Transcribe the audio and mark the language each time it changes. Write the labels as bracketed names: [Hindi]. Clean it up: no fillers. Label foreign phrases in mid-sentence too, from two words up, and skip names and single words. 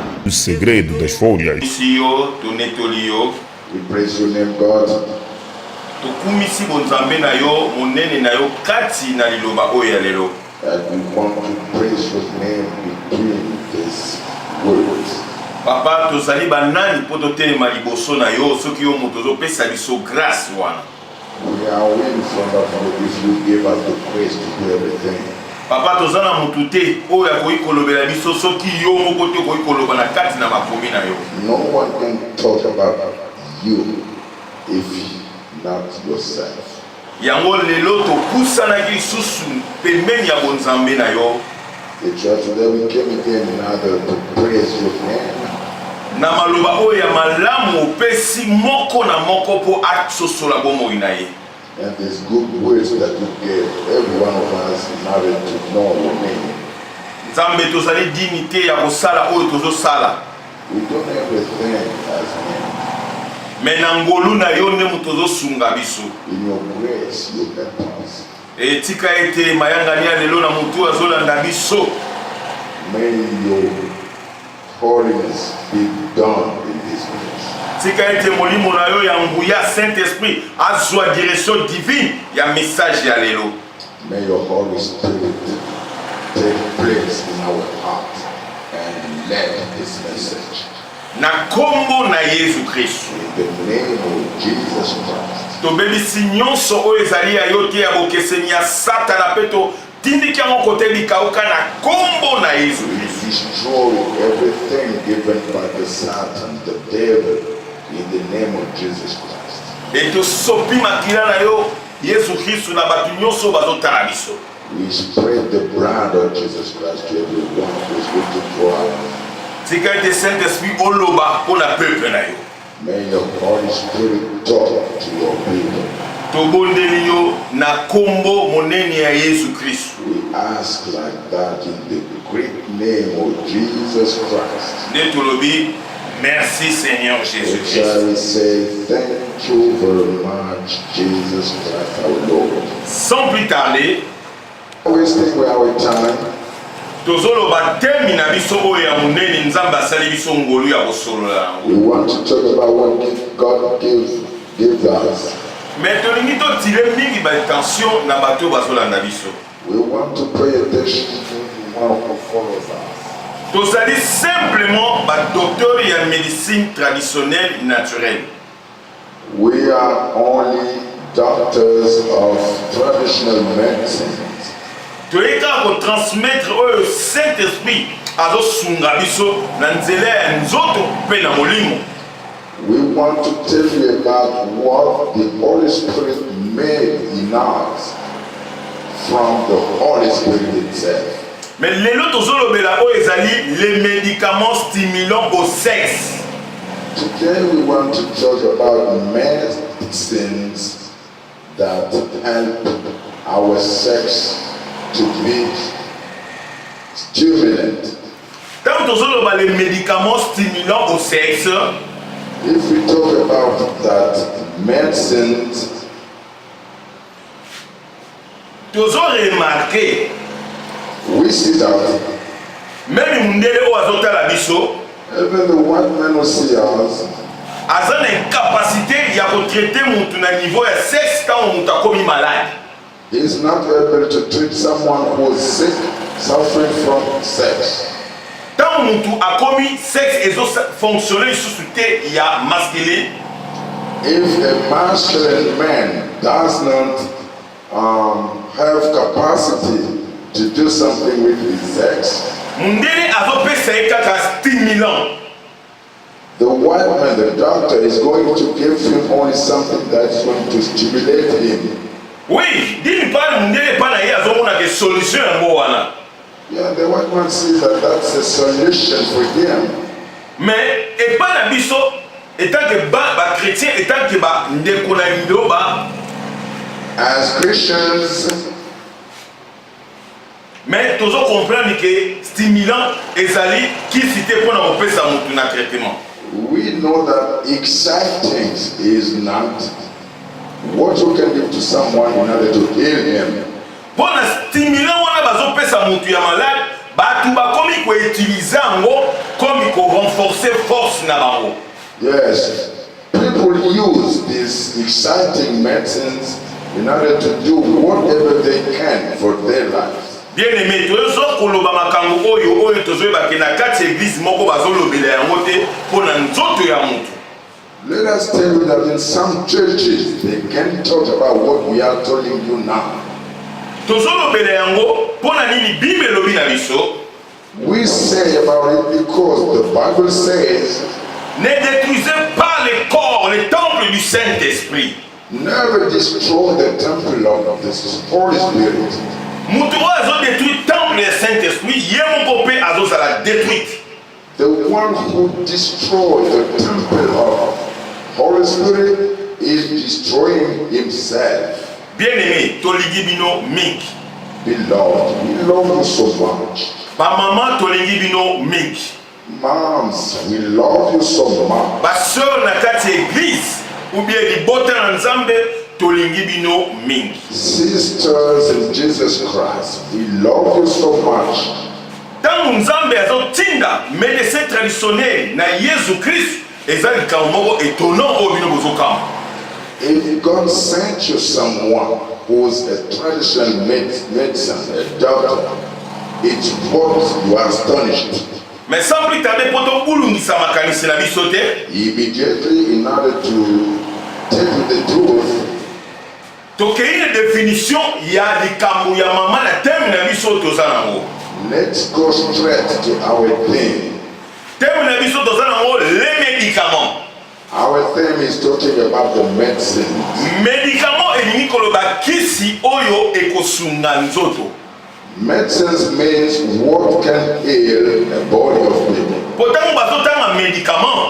[Portuguese] segredo das folhas. [English] We praise your name, God. [Lingala] Tokumisi bonzambe na yo monene na yo kati na liloba oyo ya lelo. [English] And we want to praise your name between these words. [Lingala] Papa tozali banani po totelema liboso na yo soki yo moto ozopesa biso grâce wana. [English] We are in front of you if you give us the grace to do everything. [Lingala] Papa tozana mutu te oyo akoki kolobela biso soki yo moko te okoki koloba na kati na makomi na yo. [English] No one can talk about you if not yourself. [Lingala] Yango lelo tokusanaki lisusu pembeni ya bonzambe na yo. [English] The church today we came again in order to praise your name. [Lingala] Na maloba oyo ya malamu opesi moko na moko po asosola bomoi na ye. [English] And these good words that you gave every one of us in order to know your name. [Lingala] Nzambe tozali dignité ya kosala oyo tozosala. [English] We don't everything as men. [Lingala] Me na ngolu na yo nde moto ozosunga biso. [English] In your grace you help us. [Lingala] Etika ete mayangani ya lelo na mutu azolanda biso. [English] May your holiness be done in this place. [Lingala] Tika ete molimo na yo ya nguya Saint-Esprit azwa [French] direction divine [Lingala] ya message ya lelo. [English] May your Holy Spirit take place in our heart and let this message. [Lingala] Na kombo na Yesu Kristo. [English] In the name of Jesus Christ. [Lingala] Tobebisi nyonso oyo ezali ya yo te ya bokeseni ya Satana peto tindiki yango kote bikauka na kombo na Yesu Kristo. [English] Destroy everything given by the Satan, the devil, in the name of Jesus Christ. [Lingala] Eto sopi makila na yo Yesu Kristo na batu nyonso bazotala biso. [English] We spread the blood of Jesus Christ to everyone who is looking for us. [Lingala] Tika ete Saint-Esprit oloba po na peuple na yo. [English] May your Holy Spirit talk to your people. [Lingala] Tobondeli yo na kombo monene ya Yesu Kristo. [English] We ask like that in the great name of Jesus Christ. [Lingala] Ne tolobi [French] merci Seigneur [Lingala] Jésus Christ. [English] Shall we say thank you very much, Jesus Christ our Lord. [French] Sans plus tarder, [English] Wasting our time. [Lingala] tozoloba temi na biso oyo ya monene Nzambe asali biso ngolu ya kosolola yango. [English] We want to talk about what God gives us. [Lingala] Mais tolingi totile mingi batension na bato bazolanda biso. [English] We want to pay attention to one who follows us. [Lingala] Tozali [French] simplement docteur [Lingala] ya [French] médecine traditionnelle naturelle. [English] We are only doctors of traditional medicine. [Lingala] Toyeka ko transmettre oyo Saint-Esprit azosunga biso na nzela ya nzoto pe na molimo. [English] We want to tell you about what the Holy Spirit made in us from the Holy Spirit itself. [Lingala] Mais lelo tozolobela oyo ezali [French] les médicaments stimulants au sexe. [English] Today we want to talk about medicines that help our sex to be stimulant. [French] Quand tozoloba les médicaments stimulants au sexe, [English] if we talk about that medicines, [Lingala] tozo remarquer [English] we see that [Lingala] même mundele o azotala biso [English] even the white men who see us [Lingala] aza na incapacité ya kotraiter mutu na niveau ya sexe quand mutu akomi malade. [English] he is not able to treat someone who is sick, suffering from sex. [Lingala] Tant mutu akomi sexe ezo fonctionner lisusu te ya masculine. [English] If a masculine man does not have capacity to do something with his sex, [Lingala] mundele azopesa ye kaka stimulant. [English] the white man, the doctor, is going to give him only something that's going to stimulate him. [French] Oui, d'une part [Lingala] mundele pa na ye azomona ke solution yango wana. [English] Yeah, the white man sees that that's a solution for him. [Lingala] Mais epa na biso [French] etant que [Lingala] ba chrétien [French] etant que [Lingala] ba ndeko na ndoba [English] As Christians, [Lingala] mais tozo [French] comprendre que stimulant [Lingala] ezali [French] qui cité pour [Lingala] na kopesa mutu na traitement. [English] we know that exciting is not what you can give to someone in order to heal him. [Lingala] Pour na stimulant wana bazopesa mutu ya malade batu bakomi bakomi ko utiliser yango comme ko renforcer force na bango. [English] Yes, people use these exciting medicines in order to do whatever they can for their lives. [French] Bien aimé, [Lingala] tozo koloba makambo oyo tozoyeba ke na kati église moko bazolobela yango te pona nzoto ya mutu. [English] Let us tell you that in some churches they can talk about what we are telling you now. [Lingala] Tozolobela yango pona nini Bible elobi na biso. [English] We say about it because the Bible says, [French] ne détruisez pas le corps, le temple du Saint-Esprit. [English] Never destroy the temple of the Holy Spirit. [Lingala] Mutu azo détruit [French] temple du Saint-Esprit, [Lingala] yemo popé azo sala détruite. [English] The one who destroys the temple of Holy Spirit is destroying himself. [Lingala] Bien-aimé, tolingi bino mingi. [English] Beloved, we love you so much. [Lingala] Ba maman tolingi bino mingi. [English] Moms, we love you so much. [Lingala] Ba sœur na kati église [French] ou bien [Lingala] libota na Nzambe tolingi bino mingi. [English] Sisters in Jesus Christ, we love you so much. [Lingala] Tangu Nzambe azotinda [French] médecin traditionnel [Lingala] na Yesu Christ ezali kamoko [French] étonnant au [Lingala] bino bozokama. [English] If God sent you someone who's a traditional medicine, a doctor, it's what you are astonished. [French] Mais sans plus tarder, [Lingala] poto bulungisa makanisi na biso te. [English] Immediately, in order to tell you the truth, [Lingala] tokei [French] une définition [Lingala] ya likambo ya mama na thème na biso toza nango. [English] Let's go straight to our theme. [Lingala] Thème na biso toza nango [French] les médicaments. [English] Our theme is talking about the medicine. [Lingala] Médicament elingi koloba kisi oyo ekosunga nzoto. [English] Medicines means what can heal the body of people. [Lingala] Potango bazotanga médicament.